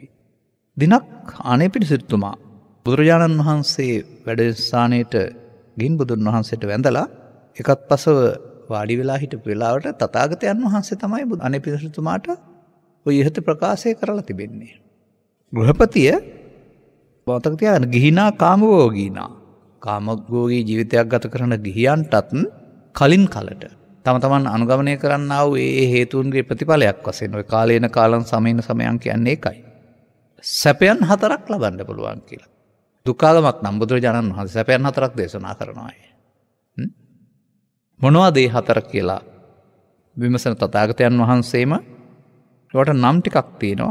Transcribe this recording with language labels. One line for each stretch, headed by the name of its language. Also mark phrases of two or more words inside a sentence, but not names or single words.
Sinhala: දිනක් ආනේපිඩිසිතුමා බුදුරජාණන් වහන්සේ වැඩ ස්ථානයේට ගින් බුදුන් වහන්සේට වැඳලා එකත් පසව වාඩි වෙලා හිටපු වෙලාවට තථාගතයන් වහන්සේ තමයි ආනේපිඩිසිතුමාට ඔය ඉහත ප්‍රකාශය කරලා තිබෙන්නේ. ගෘහපතිය මතක තියාගන්න
Pali: ගිහිනා කාමභෝගීනා
Sinhala: කාමභෝගී ජීවිතයක් ගත කරන ගිහියන්ටත් කලින් කලට තම තමන් අනුගමනය කරන්නා වූ ඒ හේතුන්ගේ ප්‍රතිඵලයක් වශයෙන් ඔය
Pali: කාලේන කාලං සමේන සමයන්
Sinhala: කියන්නේ ඒකයි. සැපයන් 4ක් ලබන්න පුළුවන් කියලා. දුක්ඛාගමක් නම් බුදුරජාණන් වහන්සේ සැපයන් 4ක් දේශනා කරනවා. මොනවද ඒ 4 කියලා විමසන තථාගතයන් වහන්සේම ඒවට නම් ටිකක් තියෙනවා.